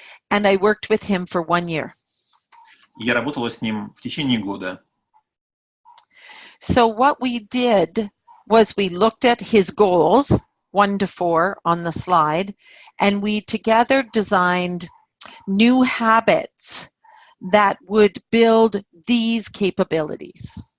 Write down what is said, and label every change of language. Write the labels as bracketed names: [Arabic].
[English] And I worked with him for 1 year. [Russian] Я работала с ним в течение года. [English] So what we did was we looked at his goals, 1 to 4 on the slide, and we together designed new habits that would build these capabilities.